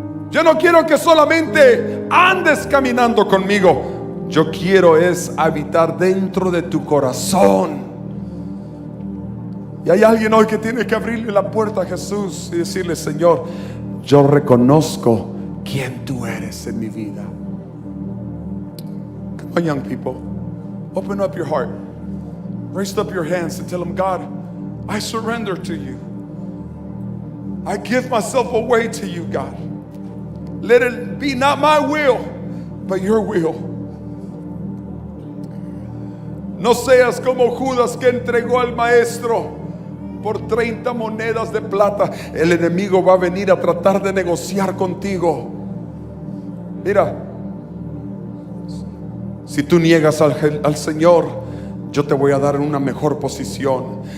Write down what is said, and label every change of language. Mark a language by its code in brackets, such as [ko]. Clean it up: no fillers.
[es] Yo no quiero que solamente andes caminando conmigo. Yo quiero es habitar dentro de tu corazón. Y hay alguien hoy que tiene que abrirle la puerta a Jesús y decirle: Señor, yo reconozco quién tú eres en mi vida. [en] Come on, young people, open up your heart, raise up your hands and tell Him: God, I surrender to you. I give myself away to you, God. Let it be not my will, but your will. [es] No seas como Judas, que entregó al maestro por 30 monedas de plata. El enemigo va a venir a tratar de negociar contigo. Mira, si tú niegas al Señor, yo te voy a dar una mejor posición.